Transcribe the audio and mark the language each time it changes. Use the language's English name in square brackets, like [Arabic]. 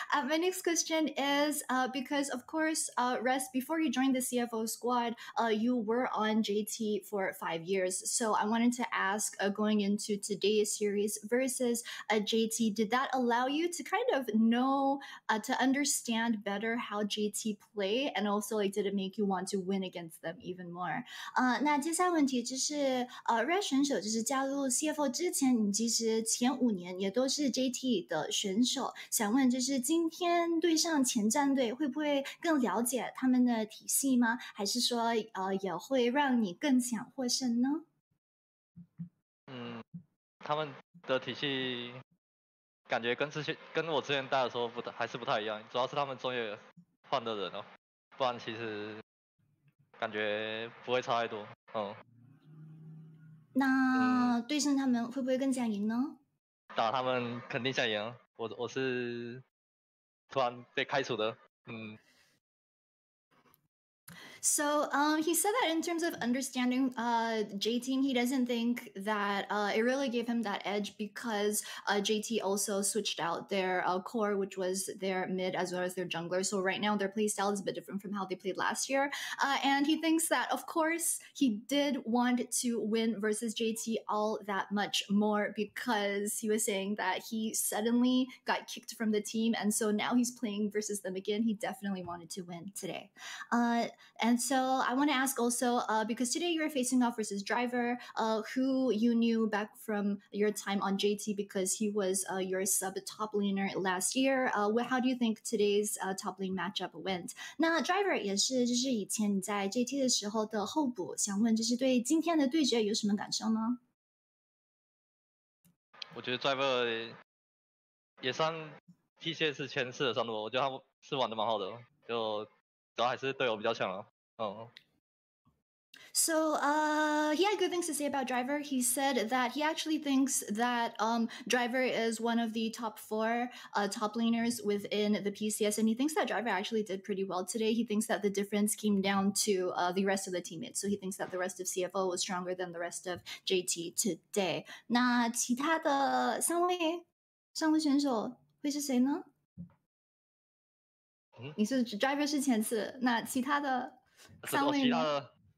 [English] My next question is because, of course, Rest, before you joined the CFO squad, you were on JT for 5 years. So I wanted to ask, going into today's series versus JT, did that allow you to kind of know, to understand better how JT play, and also like did it make you want to win against them even more? [Chinese] 那接下来问题就是Red 选手就是加入 CFO 之前，你其实前5年也都是 JT 的选手，想问就是今天对上前战队会不会更了解他们的体系吗？还是说也会让你更想获胜呢？他们的体系感觉跟我之前带的时候还是不太一样，主要是他们中野换的人哦，不然其实感觉不会差太多。那对上他们会不会更想赢呢？打他们肯定想赢，我是突然被开除的。 [English] So he said that in terms of understanding J Team, he doesn't think that it really gave him that edge because JT also switched out their core, which was their mid as well as their jungler. So right now their playstyle is a bit different from how they played last year. And he thinks that, of course, he did want to win versus JT all that much more because he was saying that he suddenly got kicked from the team. And so now he's playing versus them again. He definitely wanted to win today. And so I want to ask also, because today you're facing off versus Driver, who you knew back from your time on JT because he was your sub top laner last year. How do you think today's top lane matchup went? [Chinese] 那 Driver 也是就是以前你在 JT 的时候的候补，想问就是对今天的对决有什么感受呢？我觉得 Driver 也算 PCS 前4的上路，我觉得他们是玩的蛮好的，就主要还是队友比较强啊。 [English] So he had good things to say about Driver. He said that he actually thinks that Driver is one of the top 4 top laners within the PCS, and he thinks that Driver actually did pretty well today. He thinks that the difference came down to the rest of the teammates. So he thinks that the rest of CFO was stronger than the rest of JT today. [Chinese] 那其他的3位选手会是谁呢？你是 Driver 是前次，那其他的3位呢？